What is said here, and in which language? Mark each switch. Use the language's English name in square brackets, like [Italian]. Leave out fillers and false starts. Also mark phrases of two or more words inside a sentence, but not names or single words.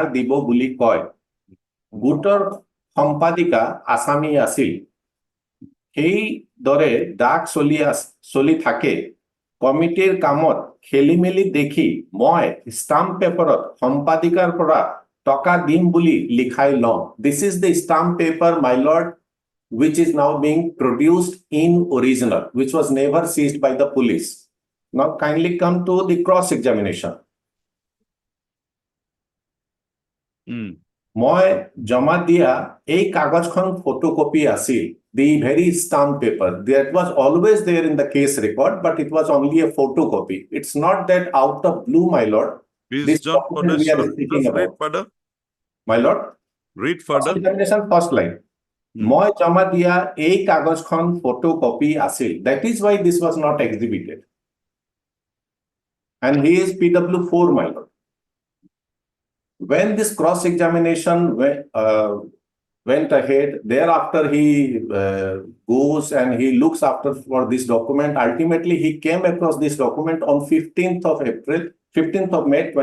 [Assamese] দিব বুলি কয় গোটৰ সম্পাদিকা আসামী আছিল সেই দৰে ডাক চলি থাকে কমিটিৰ কামত খেলিমেলি দেখি মই স্টাম্প পেপাৰত সম্পাদিকাৰ পৰা টকা দিম বুলি লিখাই লওঁ [English] this is the stamp paper my lord which is now being produced in original which was never seized by the police now kindly come to the cross examination [Assamese] মই জমা দিয়া এই কাগজখন ফটোকপি আছিল [English] the very stamp paper that was always there in the case record but it was only a photocopy it's not that out of blue my lord this document we are speaking about Further. my lord Read further. examination first line [Assamese] মই জমা দিয়া এই কাগজখন ফটোকপি আছিল [English] that is why this was not exhibited and he is PW4 my lord when this cross examination went ahead thereafter he goes and he looks after for this document ultimately he came across this document on 15th of May